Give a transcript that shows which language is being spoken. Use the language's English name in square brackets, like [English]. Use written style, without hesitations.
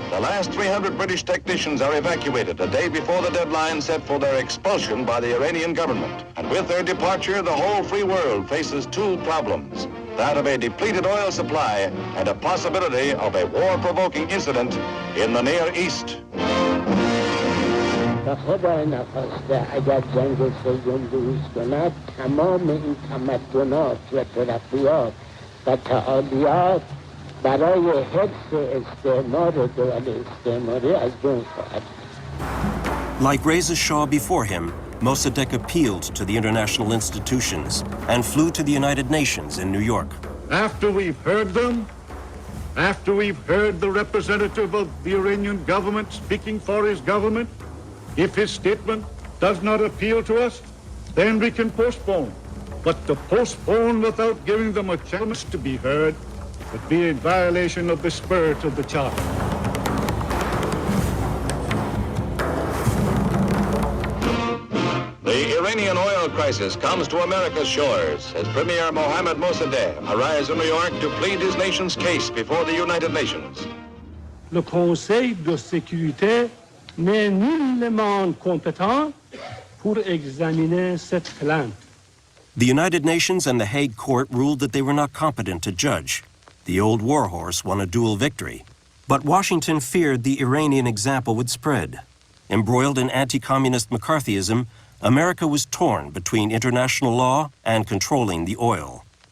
[English] The last 300 British technicians are evacuated a day before the deadline set for their expulsion by the Iranian government. And with their departure, the whole free world faces two problems: that of a depleted oil supply and a possibility of a war-provoking incident in the Near East. [Persian] خدا نخواسته اگر جنگ سوم بروز کند تمام این تمدنات و ترقیات و تعالیات برای حفظ استعمار دول استعماری از بین خواهد. [English] Like Reza Shah before him, Mossadegh appealed to the international institutions and flew to the United Nations in New York. After we've heard them, after we've heard the representative of the Iranian government speaking for his government, if his statement does not appeal to us, then we can postpone. But to postpone without giving them a chance to be heard would be in violation of the spirit of the Charter. The Iranian oil crisis comes to America's shores as Premier Mohammad Mossadegh arrives in New York to plead his nation's case before the United Nations. [French] Le Conseil de sécurité n'est nullement compétent pour examiner cette plainte. [English] The United Nations and the Hague Court ruled that they were not competent to judge. The old warhorse won a dual victory. But Washington feared the Iranian example would spread. Embroiled in anti-communist McCarthyism, America was torn between international law and controlling the oil.